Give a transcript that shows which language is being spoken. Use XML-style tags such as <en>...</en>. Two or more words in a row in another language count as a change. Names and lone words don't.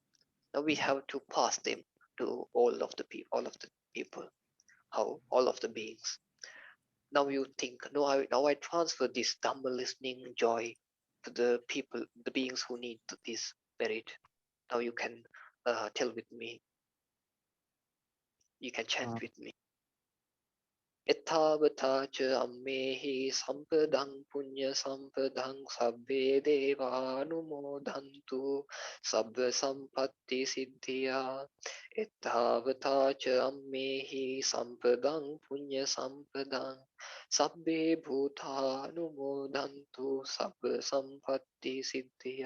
<en>Now we have to pass them to all of the people, how all of the beings. Now you think, no, now I transfer this Dhamma listening joy to the people, the beings who need this merit. Now you can tell with me, You can chant Uh, with me.</en> <pi>Ettavata cha ammehi sampadang punya sampadang sabbe devanumodantu sabba sampatti siddhya. Ettavata cha ammehi sampadang punya sampadang sabbe bhutanumodantu sabba sampatti siddhya.</pi>